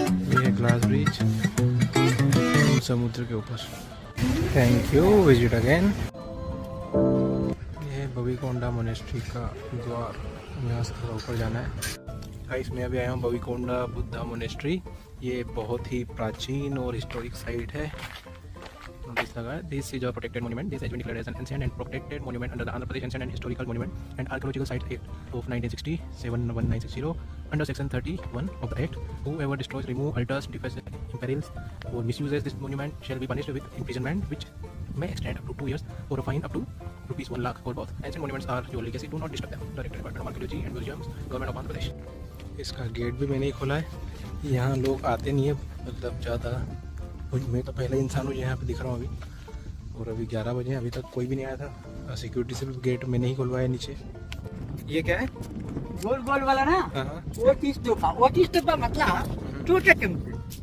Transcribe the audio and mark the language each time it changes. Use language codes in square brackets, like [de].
[hi] ये है glass bridge समुद्र के ऊपर। [en] Thank you, visit again. [hi] ये है बविकोंडा मोनेस्ट्री का द्वार, यहाँ से थोड़ा ऊपर जाना है। इसमें अभी आया हूँ बविकोंडा बुद्धा मोनेस्ट्री। ये बहुत ही प्राचीन और हिस्टोरिक साइट है। [en] This is a protected monument. This has been declared as an ancient and protected monument under the Andhra Pradesh Ancient and Historical Monument and Archaeological Site Act of 1960, 71960. Under Section 31 of the Act, whoever destroys, removes, alters, defaces, imperils, or misuses this monument shall be punished with imprisonment, which may extend up to 2 years, or a fine up to rupees 1 lakh for both. Ancient monuments are your legacy. Do not disturb them. Directed Department of Archaeology and Museums, Government of Andhra Pradesh. [hi] इसका gate भी मैंने ही खोला है। यहाँ लोग आते नहीं है, मतलब ज़्यादा। मैं तो पहला इंसान हूँ यहाँ पे दिख रहा हूँ अभी। और अभी 11 बजे, अभी तक कोई भी नहीं आया था। सिक्योरिटी से भी गेट मैंने ही खुलवाया नीचे। ये क्या है? गोल गोल वाला ना, वो 30 तोहफा। वो 30 तोहफा मतलब छोटा टेम्पल।